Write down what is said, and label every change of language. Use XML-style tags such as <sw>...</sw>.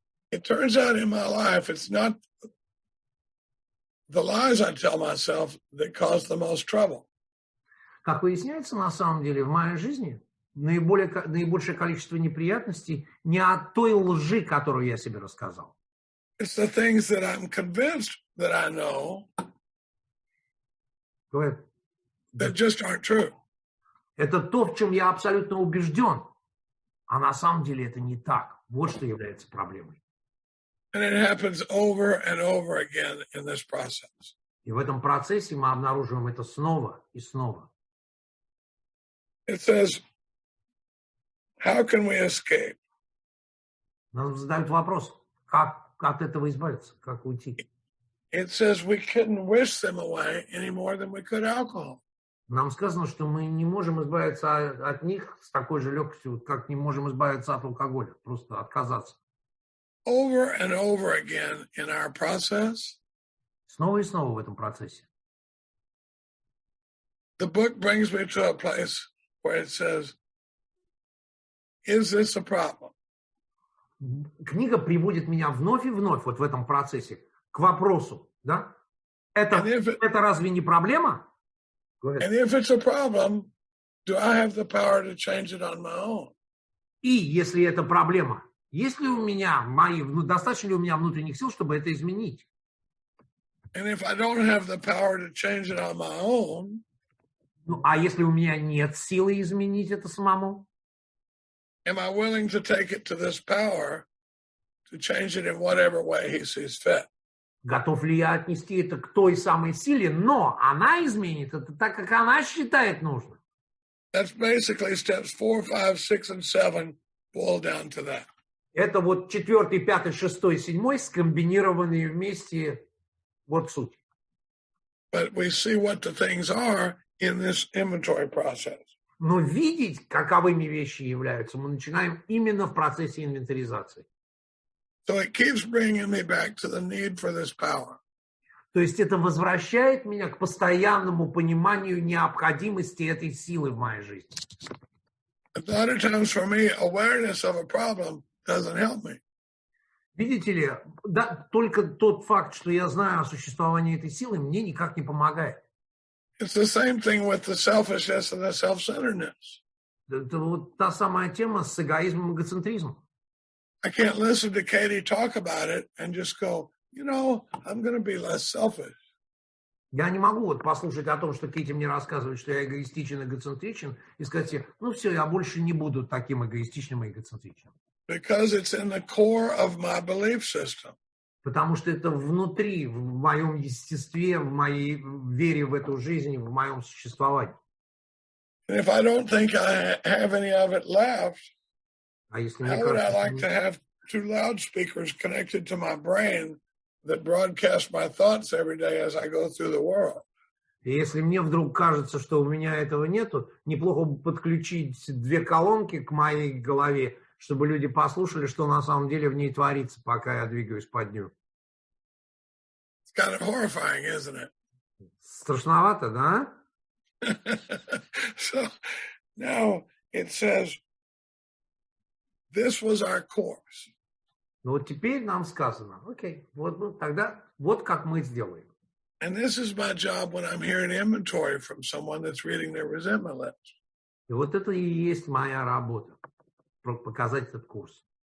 <en>It turns out in my life, it's not the lies I tell myself that cause the most trouble.</en> <ru>Как выясняется, на самом деле, в моей жизни наибольшее количество неприятностей не от той лжи, которую я себе рассказал.</ru> <en>It's the things that I'm convinced that I know that just aren't true.</en> <ru>Это то, в чем я абсолютно убежден. А на самом деле это не так. Вот что является проблемой.</ru> <en>And it happens over and over again in this process.</en> <ru>И в этом процессе мы обнаруживаем это снова и снова.</ru> <en>It says, how can we escape?</en> <ru>Нам задают вопрос, как от этого избавиться, как уйти.</ru> <en>It says we couldn't wish them away any more than we could alcohol.</en> <ru>Нам сказано, что мы не можем избавиться от них с такой же легкостью, как не можем избавиться от алкоголя, просто отказаться.</ru> <en>Over and over again in our process.</en> <ru>Снова и снова в этом процессе.</ru> <en>The book brings me to a place where it says, is this a problem?</en> <ru>Книга приводит меня вновь и вновь вот в этом процессе к вопросу, да? Это разве не проблема?</ru> <en>And if it's a problem, do I have the power to change it on my own?</en> <ru>И если это проблема, есть ли у меня достаточно ли у меня внутренних сил, чтобы это изменить?</ru> <en>And if I don't have the power to change it on my own,</en> <ru>ну, а если у меня нет силы изменить это самому?</ru> <en>Am I willing to take it to this power to change it in whatever way he sees fit?</en> <ru>Готов ли я отнести это к той самой силе, но она изменит это так, как она считает нужным?</ru> <en>That's basically steps 4, 5, 6, and 7 boil down to that.</en> <ru>Это вот 4, 5, 6, 7 скомбинированные вместе вот суть.</ru> <en>But we see what the things are in this inventory process.</en> <ru>Но видеть, каковыми вещи являются, мы начинаем именно в процессе инвентаризации.</ru> <en>So it keeps bringing me back to the need for this power.</en> <ru>То есть это возвращает меня к постоянному пониманию необходимости этой силы в моей жизни.</ru> <en>A lot of times for me, awareness of a problem doesn't help me.</en> <ru>Видите ли, да, только тот факт, что я знаю о существовании этой силы, мне никак не помогает.</ru> <en>It's the same thing with the selfishness and the self-centeredness.</en> <ru>Это вот та самая тема с эгоизмом и эгоцентризмом.</ru> <en>I can't listen to Katie talk about it and just go, you know, I'm going to be less selfish.</en> <ru>Я не могу вот послушать о том, что Кити мне рассказывает, что я эгоистичен, эгоцентричен, и сказать себе, ну все, я больше не буду таким эгоистичным и эгоцентричным.</ru> <en>Because it's in the core of my belief system.</en> <ru>Потому что это внутри, в моем естестве, в моей вере в эту жизнь, в моем существовании.</ru> <en>And if I don't think I have any of it left,</en> <ru>А если</ru> <en>how would I like to have two loudspeakers connected to my brain that broadcast my thoughts every day as I go through the world.</en> <ru>И если мне вдруг кажется, что у меня этого нету, неплохо бы подключить две колонки к моей голове, чтобы люди послушали, что на самом деле в ней творится, пока я двигаюсь по дню.</ru> <en>It's kind of horrifying, isn't it?</en> <ru>Страшновато, да?</ru> <en>So now it says, this was our course.</en> <ru>Ну вот теперь нам сказано, окей, вот ну, тогда вот как мы сделаем.</ru> <en>And this is my job when I'm hearing inventory from someone that's reading their resentment list.</en> <ru>И вот это и есть моя работа, показать этот курс.</ru>